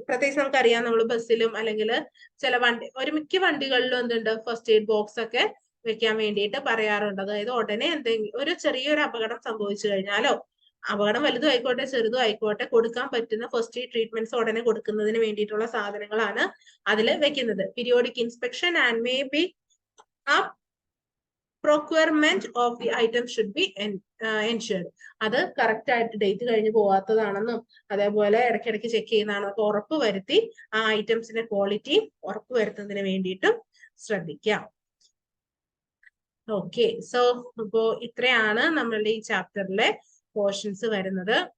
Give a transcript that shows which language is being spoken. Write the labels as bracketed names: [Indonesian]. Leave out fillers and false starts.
[Malayalam] പ്രത്യേകിച്ച് നമുക്കറിയാം, നമ്മൾ ബസ്സിലും അല്ലെങ്കിൽ ചില മിക്ക വണ്ടികളിലും എന്തുണ്ട്, ഫസ്റ്റ് എയ്ഡ് ബോക്സ് ഒക്കെ വെക്കാൻ വേണ്ടിയിട്ട് പറയാറുണ്ട്. അതായത് ഉടനെ എന്തെങ്കിലും ഒരു ചെറിയൊരു അപകടം സംഭവിച്ചു കഴിഞ്ഞാലോ, അപകടം വലുതും ആയിക്കോട്ടെ ചെറുതും ആയിക്കോട്ടെ, കൊടുക്കാൻ പറ്റുന്ന ഫസ്റ്റ് എയ്ഡ് ട്രീറ്റ്മെന്റ്സ് ഉടനെ കൊടുക്കുന്നതിന് വേണ്ടിയിട്ടുള്ള സാധനങ്ങളാണ് അതിൽ വെക്കുന്നത്. [English] Periodic inspection and may be procurement of the item should be ensured. [Malayalam] അത് കറക്റ്റ് ആയിട്ട് ഡേറ്റ് കഴിഞ്ഞ് പോവാത്തതാണെന്നും അതേപോലെ ഇടയ്ക്കിടയ്ക്ക് ചെക്ക് ചെയ്യുന്നതാണെന്നൊക്കെ ഉറപ്പ് വരുത്തി ആ ഐറ്റംസിന്റെ ക്വാളിറ്റി ഉറപ്പ് വരുത്തുന്നതിന് വേണ്ടിയിട്ടും ശ്രദ്ധിക്കാം. ഓക്കെ, സോ ഇപ്പോ ഇത്രയാണ് നമ്മളുടെ ഈ ചാപ്റ്ററിലെ പോർഷൻസ് വരുന്നത്.